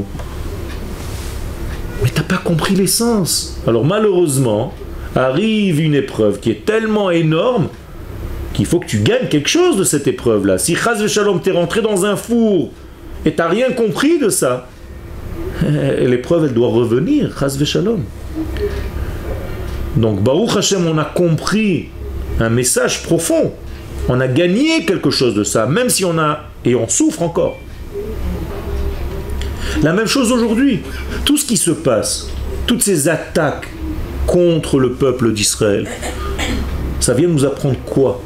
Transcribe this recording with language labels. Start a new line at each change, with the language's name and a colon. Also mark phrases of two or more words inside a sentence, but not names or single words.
French: Mais tu n'as pas compris l'essence. Alors malheureusement, arrive une épreuve qui est tellement énorme qu'il faut que tu gagnes quelque chose de cette épreuve-là. Si
Hebrew: חס ושלום,
French: t'es rentré dans un four et t'as rien compris de ça, l'épreuve elle doit revenir,
Hebrew: חס ושלום. Donc ברוך השם,
French: on a compris un message profond. On a gagné quelque chose de ça, même si on a et on souffre encore. La même chose aujourd'hui. Tout ce qui se passe, toutes ces attaques contre le peuple d'Israël, ça vient nous apprendre quoi?